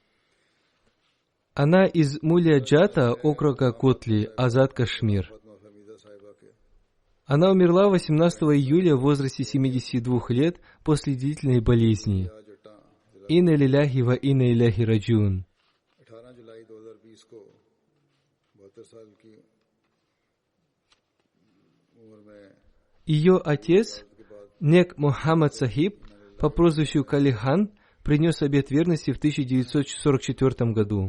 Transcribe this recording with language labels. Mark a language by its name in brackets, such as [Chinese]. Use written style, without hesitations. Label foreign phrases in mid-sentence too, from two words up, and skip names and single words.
[Russian] Она из Мулия-Джата, округа Котли, Азад Кашмир. Она умерла 18 июля в возрасте 72 лет после длительной болезни. [Arabic] إنا لله وإنا إليه راجعون. [Russian] Ее отец, Нек Мухаммад Сахиб, по прозвищу Калихан, принес обет верности в 1944 году.